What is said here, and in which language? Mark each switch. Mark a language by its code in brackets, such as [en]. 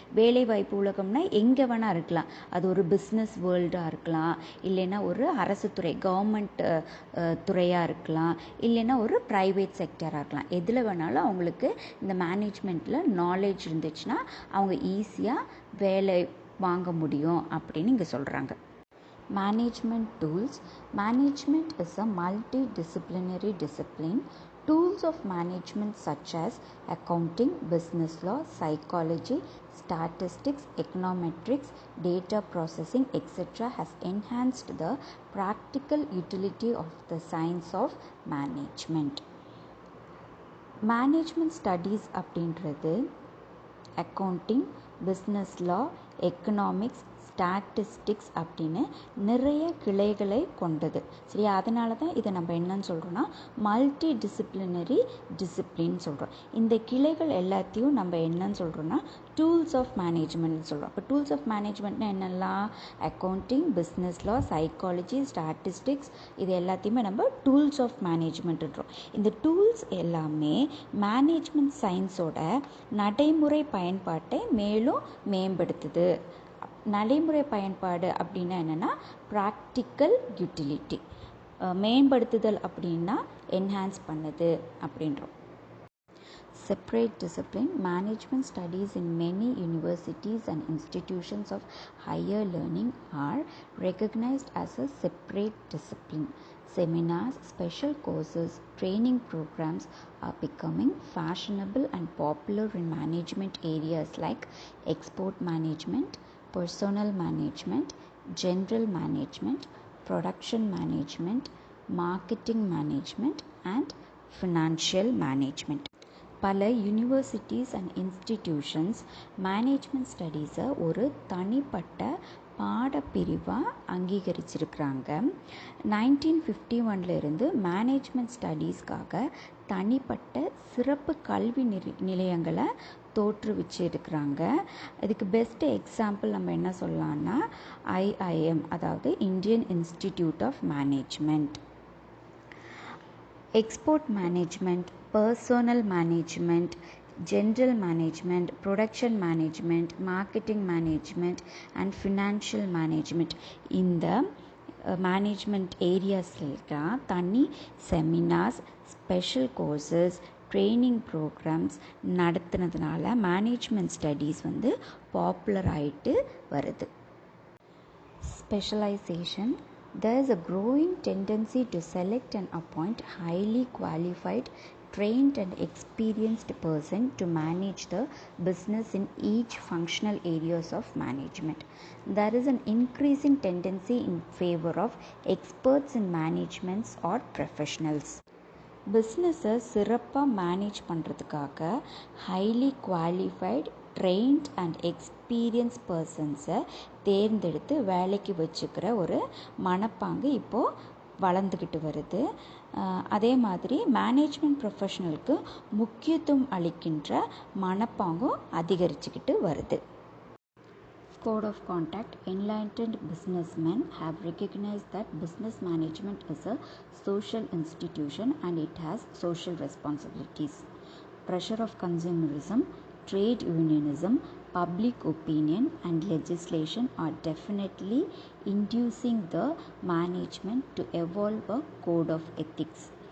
[ta] வேலைவாய்ப்பு உலகம்னா எங்கே வேணால் இருக்கலாம், அது ஒரு பிஸ்னஸ் வேர்ல்டாக இருக்கலாம், இல்லைன்னா ஒரு அரசு துறை கவர்மெண்ட் துறையாக இருக்கலாம், இல்லைன்னா ஒரு ப்ரைவேட் செக்டராக இருக்கலாம். எதில் வேணாலும் அவங்களுக்கு இந்த மேனேஜ்மெண்ட்டில் நாலேஜ் இருந்துச்சுன்னா அவங்க ஈஸியாக வேலை வாங்க முடியும் அப்படின்னு இங்கே சொல்கிறாங்க. [en] Management tools. Management is a multidisciplinary discipline. Tools of management such as accounting, business law, psychology, statistics, econometrics, data processing, etc. has enhanced the practical utility of the science of management. [ta] Management studies அப்படின்றது accounting, business லா, economics, statistics அப்படின்னு நிறைய கிளைகளை கொண்டது. சரியா, அதனால தான் இதை நம்ம என்னன்னு சொல்கிறோன்னா மல்டி டிசிப்ளினரி டிசிப்ளின் சொல்கிறோம். இந்த கிளைகள் எல்லாத்தையும் நம்ம என்னன்னு சொல்கிறோன்னா டூல்ஸ் ஆஃப் மேனேஜ்மெண்ட் சொல்கிறோம். இப்போ டூல்ஸ் ஆஃப் மேனேஜ்மெண்ட்னா என்னெல்லாம்? அக்கௌண்டிங், பிஸ்னஸ் லா, சைக்காலஜி, ஸ்டாட்டிஸ்டிக்ஸ், இது எல்லாத்தையுமே நம்ம டூல்ஸ் ஆஃப் மேனேஜ்மெண்ட்ன்றோம். இந்த டூல்ஸ் எல்லாமே மேனேஜ்மெண்ட் சயின்ஸோட நடைமுறை பயன்பாட்டை மேலும் மேம்படுத்துது. நடைமுறை பயன்பாடு அப்படின்னா என்னென்னா ப்ராக்டிக்கல் யூட்டிலிட்டி. மேம்படுத்துதல் அப்படின்னா என்ஹான்ஸ் பண்ணுது அப்படின்றோம். [en] Separate discipline. Management studies in many universities and institutions of higher learning are recognized as a separate discipline. Seminars, special courses, training programs are becoming fashionable and popular in management areas like export management, personnel management, general management, production management, marketing management, and financial management. [ta] பல [en] universities and institutions [ta] management ஸ்டடீஸை ஒரு தனிப்பட்ட பாடப்பிரிவாக அங்கீகரிச்சிருக்கிறாங்க. 1951 management ஸ்டடீஸ்க்காக தனிப்பட்ட சிறப்பு கல்வி நிலையங்களை தோற்றுவிச்சிருக்கிறாங்க. இதுக்கு best example நம்ம என்ன சொல்லலாம்னா IIM, அதாவது Indian institute of management. [en] export management, personal management, general management, production management, marketing management and financial management, [ta] இந்த மேனேஜ்மெண்ட் ஏரியாஸ்லாம் தனி [en] seminars, special courses, training programs [ta] நடத்துனதுனால management studies popular ஆகிட்டு வருது. [en] Specialisation. There is a growing tendency to select and appoint highly qualified, trained and experienced person to manage the business in each functional areas of management. There is an increasing tendency in favor of experts in managements or professionals. [ta] பிஸ்னஸை சிறப்பாக manage பண்ணுறதுக்காக [en] highly qualified, trained and experience [ta] பர்சன்ஸை தேர்ந்தெடுத்து வேலைக்கு வச்சுக்கிற ஒரு மனப்பாங்கு இப்போது வளர்ந்துக்கிட்டு வருது. அதே மாதிரி மேனேஜ்மெண்ட் ப்ரொஃபஷனலுக்கு முக்கியத்துவம் அளிக்கின்ற மனப்பாங்கும் அதிகரிச்சுக்கிட்டு வருது. [en] Code of conduct. Enlightened businessmen have recognized that business management is a social institution and it has social responsibilities. Pressure of consumerism, trade unionism, public opinion and legislation are definitely inducing the management to evolve a code of ethics.